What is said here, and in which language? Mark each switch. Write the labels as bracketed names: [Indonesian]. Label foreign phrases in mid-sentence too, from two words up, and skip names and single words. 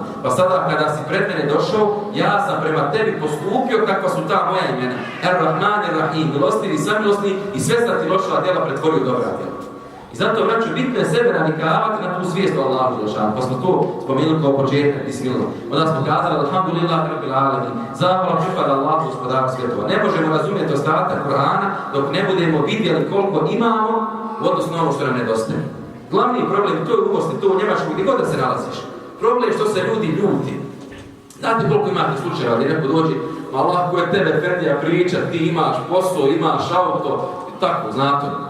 [Bosnian] Pa sada kada si pred mene došao, ja sam prema tebi postupio kakva su ta moja imena. [Arabic] الرحمن الرحيم, [Bosnian] milostivi, samilosni i sve sta ti loša djela pretvorio dobra djela. I zato, braću, bitno je sebe navikavati na tu svijest o Allahu dželešanu. Pa smo to spomenuli kao početak Bismillah. Onda smo kazali, [Arabic] الحمد لله رب العالمين, [Bosnian] zahvala pripada Allahu gospodaru svjetova. Ne možemo razumjeti ostatak Kur'ana dok ne budemo vidjeli koliko imamo u odnosu na ono što nam nedostaje. Glavni problem, to je u Bosni, to u Njemačkoj, gdje god da se nalaziš. Problem je što se ljudi ljuti. Znate koliko imate slučajeva gdje neko dođe, ma lako je tebe Ferdija priča, ti imaš posao, imaš auto, tako, znate.